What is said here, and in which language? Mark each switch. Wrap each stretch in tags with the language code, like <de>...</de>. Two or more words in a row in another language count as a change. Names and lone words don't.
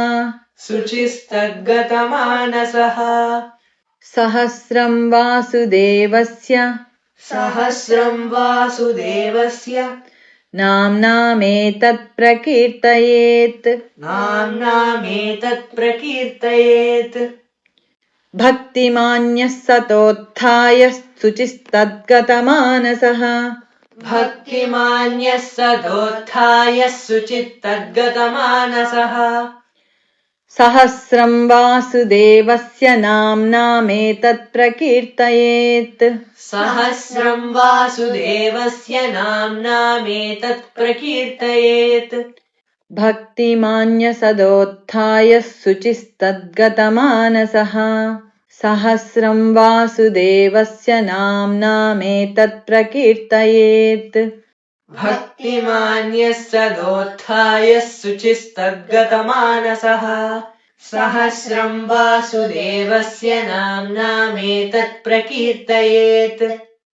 <sa>शुचिस्तद्गतमानसः సహస్రం వాసుదేవస్య सहस्रम् वासुदेवस्य నామ్నామేతత్ ప్రకీర్తయేత్ नाम्नामेतत् प्रकीर्तयेत् భక్తిమాన్యః సతోత్థాయ శుచిస్తద్గతమానసః भक्तिमान्यः सदोत्थाय शुचिस्तद्गतमानसः సహస్రం వాసుదేవస్య నామ్నామేతత్ ప్రకీర్తయేత్ सहस्रम् वासुदेवस्य नाम्नामेतत् प्रकीर्तयेत् భక్తిమాన్య సదోత్థాయ శుచిస్తద్గతమానసః సహస్రం వాసుదేవస్య నామ్నామేతత్ ప్రకీర్తయేత్ भक्तिमान्यः सदोत्थाय शुचिस्तद्गतमानसः सहस्रम् वासुदेवस्य नाम्नामेतत् प्रकीर्तयेत्</sa>